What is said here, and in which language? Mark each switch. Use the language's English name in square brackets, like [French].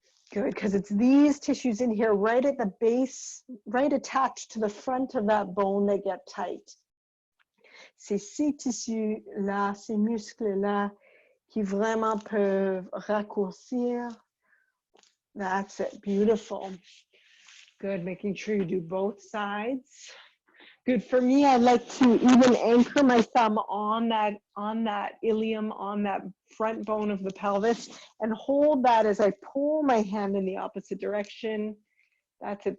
[English] Good, because it's these tissues in here right at the base, right attached to the front of that bone that get tight. [French] C'est ces tissus-là, ces muscles-là qui vraiment peuvent raccourcir. [English] That's it, beautiful. Good, making sure you do both sides. Good, for me, I like to even anchor my thumb on that ilium, on that front bone of the pelvis, and hold that as I pull my hand in the opposite direction. That's it.